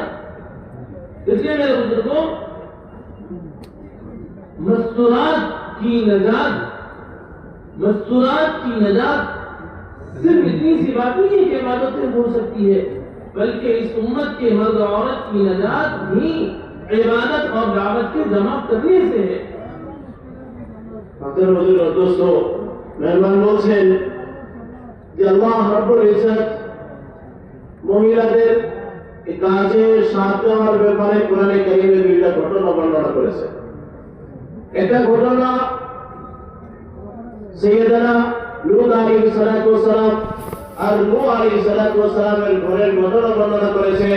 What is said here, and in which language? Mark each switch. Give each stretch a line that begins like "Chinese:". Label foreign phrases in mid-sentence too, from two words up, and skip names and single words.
Urdu: اس لیے میرے بزرگوں، مستورات کی نجات صرف اتنی سی بات نہیں ہے کہ عبادتیں ہو سکتی ہے، بلکہ اس امت کے مرد و عورت کی نجات بھی عبادت اور دعوت کے جمع کرنے سے ہے۔ دوستو،
Bangla: মেহমান বলছেন যে
Arabic: الله رب العزة
Bangla: মহিলাদের এই কাজে সাহায্য হওয়ার ব্যাপারে কোরআনে কারীমে দুইটা ঘটনা বর্ণনা করেছেন। একটা ঘটনা সাইয়েদানা লূত
Arabic: عليه الصلاة والسلام
Bangla: আর নূহ আলাইহিস সালাতু ওয়াস সালামের ঘরের ঘটনা বর্ণনা করেছেন।